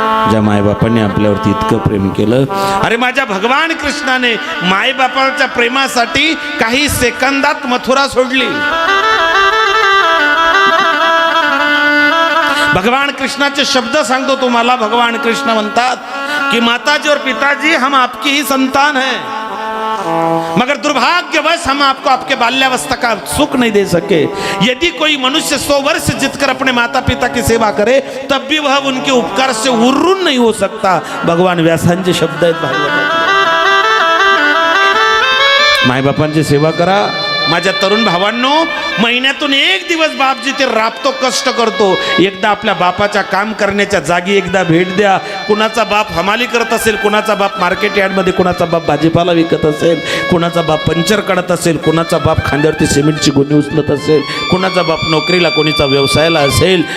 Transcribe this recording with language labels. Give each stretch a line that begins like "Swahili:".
Marathi: ज्या मायबापाने आपल्यावरती इतकं प्रेम केलं. अरे माझ्या भगवान कृष्णाने मायबापाच्या प्रेमासाठी काही सेकंदात मथुरा सोडली. भगवान कृष्णाचे शब्द सांगतो तुम्हाला.
Hindi: भगवान कृष्ण म्हणतात कि माताजी और पिताजी, हम आपकी ही संतान हैं, मगर दुर्भाग्यवश हम आपको आपके बाल्यावस्था का सुख नहीं दे सके. यदि कोई मनुष्य 100 वर्ष जीतकर अपने माता पिता की सेवा करे तब भी वह उनके उपकार से उर्रून नहीं हो सकता.
Marathi: भगवान व्यासांचे शब्द आहेत भागवतात. मायबापांची सेवा करा. माझ्या तरुण भावांनो, महिन्यातून एक दिवस बाप जिथे राबतो, कष्ट करतो, एकदा आपल्या बापाच्या काम करण्याच्या जागी एकदा भेट द्या. कुणाचा बाप हमाली करत असेल, कुणाचा बाप मार्केट यार्डमध्ये, कुणाचा बाप भाजीपाला विकत असेल, कुणाचा बाप पंचर काढत असेल, कुणाचा बाप खांद्यावरती सिमेंटची गुन्हे उचलत असेल, कुणाचा बाप नोकरीला, कोणीचा व्यवसायाला असेल.